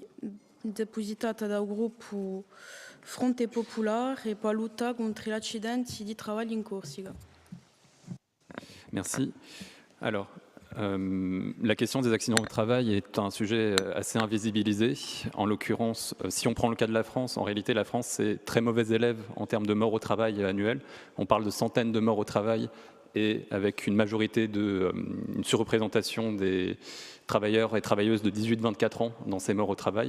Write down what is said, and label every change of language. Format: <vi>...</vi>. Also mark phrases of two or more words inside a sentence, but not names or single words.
<it>depositata dal gruppo Fronte Popolare per lotta contro gli accidenti di lavoro in Corsica.</it> <fr>Merci. Alors, la question des accidents au travail est un sujet assez invisibilisé. En l'occurrence, si on prend le cas de la France, en réalité, la France est très mauvais élève en termes de morts au travail annuelles. On parle de centaines de morts au travail et avec une majorité une surreprésentation des travailleurs et travailleuses de 18-24 ans dans ces morts au travail.</fr>